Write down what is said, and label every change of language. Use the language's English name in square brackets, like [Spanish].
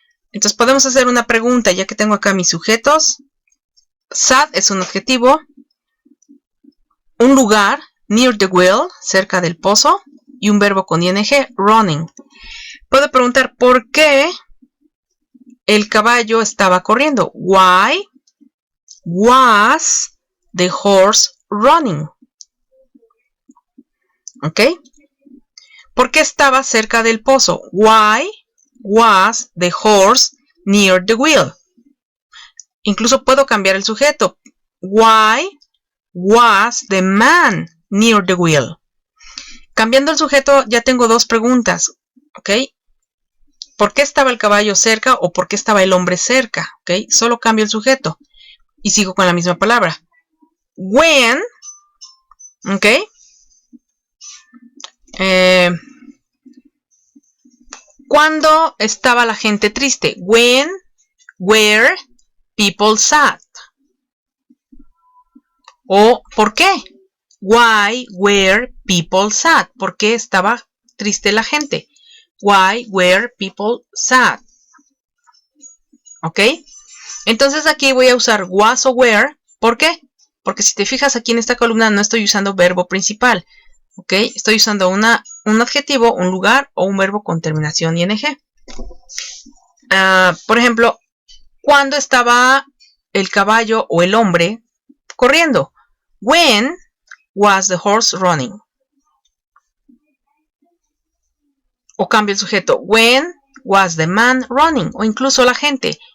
[Spanish] Entonces podemos hacer una pregunta, ya que tengo acá mis sujetos. Sad es un adjetivo. Un lugar, [English] near the well, [Spanish] cerca del pozo. Y un verbo con ing, running. Puedo preguntar, ¿por qué el caballo estaba corriendo? [English] Why was the horse running? [Spanish] ¿Ok? ¿Por qué estaba cerca del pozo? [English] Why was the horse near the well? [Spanish] Incluso puedo cambiar el sujeto. [English] Why was the man near the well? [Spanish] Cambiando el sujeto ya tengo dos preguntas. ¿Ok? ¿Por qué estaba el caballo cerca o por qué estaba el hombre cerca? ¿Ok? Solo cambio el sujeto y sigo con la misma palabra. When, ¿ok? ¿Cuándo estaba la gente triste? [English] When were people sad? [Spanish] ¿O por qué? [English] Why were people sad? [Spanish] ¿Por qué estaba triste la gente? [English] Why were people sad? ¿Ok? [Spanish] Entonces aquí voy a usar was o were. ¿Por qué? Porque si te fijas aquí en esta columna no estoy usando verbo principal. ¿Ok? Estoy usando un adjetivo, un lugar o un verbo con terminación ing. Por ejemplo, ¿cuándo estaba el caballo o el hombre corriendo? [English] When was the horse running? [Spanish] O cambia el sujeto. [English] When was the man running? [Spanish] O incluso la gente.